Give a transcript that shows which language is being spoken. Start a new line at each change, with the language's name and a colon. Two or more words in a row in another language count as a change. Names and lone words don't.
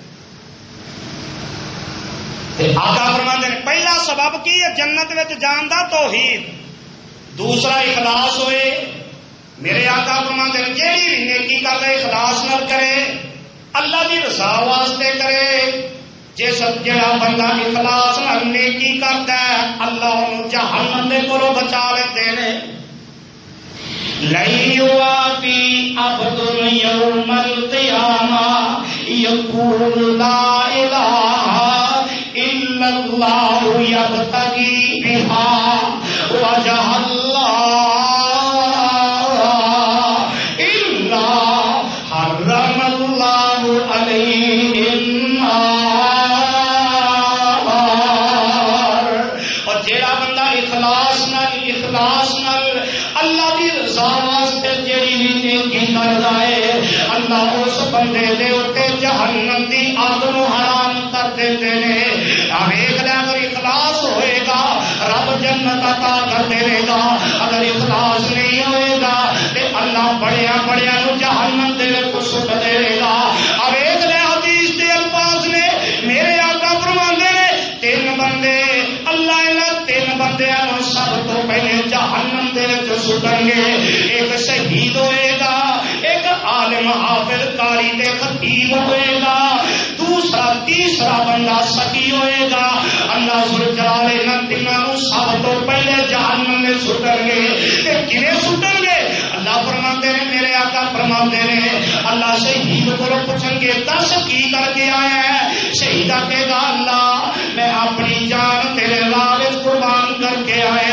Punjabi: آقا
Urdu: فرماتے ہیں
Punjabi: پہلا سبب کی ہے جنت وچ جان دا توحید، دوسرا اخلاص ہوئے۔ میرے آقا
Urdu: فرماتے ہیں
Punjabi: جیڑی بھی نیکی کر رہے اخلاص نہ کرے، اللہ کی رضا واسطے کرے۔ جس جڑا بندہ اخلاص نال نیکی
Urdu: کرتا ہے
Punjabi: اللہ انہوں جہنم دے کولوں بچا لیندے نے۔
Arabic: لَن يُوَافِي عَبْدٌ يَوْمَ الْقِيَامَةِ يَقُولُ لَا إِلَٰهَ إِلَّا اللَّهُ يَبْتَغِي بِهَا وَجْهَ اللَّهِ إِلَّا حَرَّمَ اللَّهُ عَلَيْهِ النَّارَ۔
Punjabi: اور جیڑا بندہ اخلاص نال اللہ دی رضا واسطے جیڑی نیکی کردا ہے اللہ اس بندے دے اوتے جہنم دی آگ نو حرام کر دیندے نے۔ ویکھ لے اگر اخلاص ہوئے گا رب جنت عطا کر دے گا، اگر اخلاص نہیں ہوئے گا تے اللہ بڑیاں نو جہنم دے وچ سٹ دے گا۔ ویکھ لے حدیث دے الفاظ نے، میرے آقا فرماندے نے تین بندے اللہ انہاں تین بندیاں نو سب تو پہلے جہنم دے وچ سٹن گے، ایک شہید ہوئے گا، ایک عالم حافظ قاری تے خطیب ہوئے گا، تیسرا بندہ سکی ہوئے گا۔ اللہ ذوالجلال انہاں تیناں نو سب تو پہلے جہنم میں سٹن گے۔ تے کیویں سٹن گے؟ اللہ فرماندے نے، میرے آقا فرماندے نے اللہ شہید کو پوچھن گے دس کی کر کے آیا ہے؟ شہید کہے گا اللہ میں اپنی جان تیرے راہ وچ قربان کر کے آیا۔